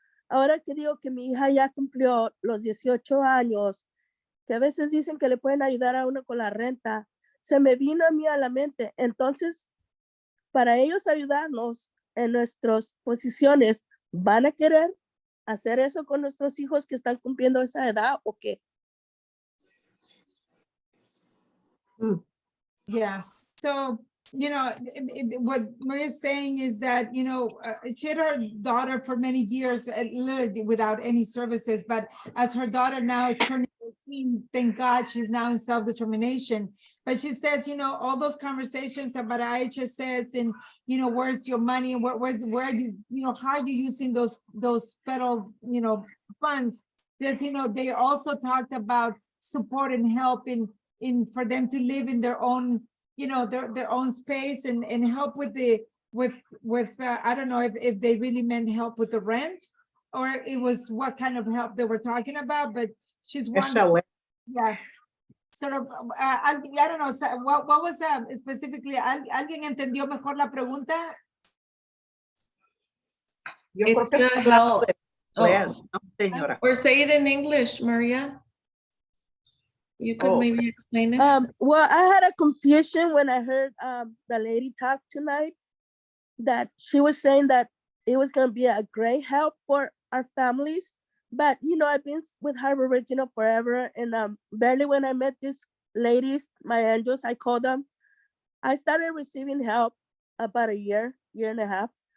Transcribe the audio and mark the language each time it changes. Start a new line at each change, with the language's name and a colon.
Spanish: Ahora que digo que mi hija ya cumplió los 18 años, que a veces dicen que le pueden ayudar a uno con la renta, se me vino a mí a la mente. Entonces, para ellos ayudarnos en nuestras posiciones, ¿van a querer hacer eso con nuestros hijos que están cumpliendo esa edad o qué?
English: Yeah. So, you know, what Maria's saying is that, you know, she had her daughter for many years, literally without any services, but as her daughter now is turning 18, thank God she's now in self-determination. But she says, you know, all those conversations about IHSS and, you know, where's your money and where you, you know, how are you using those federal, you know, funds? Because, you know, they also talked about support and help in for them to live in their own, you know, their own space and help with I don't know if they really meant help with the rent or it was what kind of help they were talking about, but she's one. Yeah. Sort of, I don't know, what was specifically,
Spanish: ¿alguien entendió mejor la pregunta? Yo creo que está hablando de inglés, ¿no, señora?
English: Or say it in English, Maria. You could maybe explain it. Well, I had a confusion when I heard the lady talk tonight, that she was saying that it was going to be a great help for our families. But, you know, I've been with Harbor Regional forever. And barely when I met these ladies, my angels, I called them, I started receiving help about a year and a half.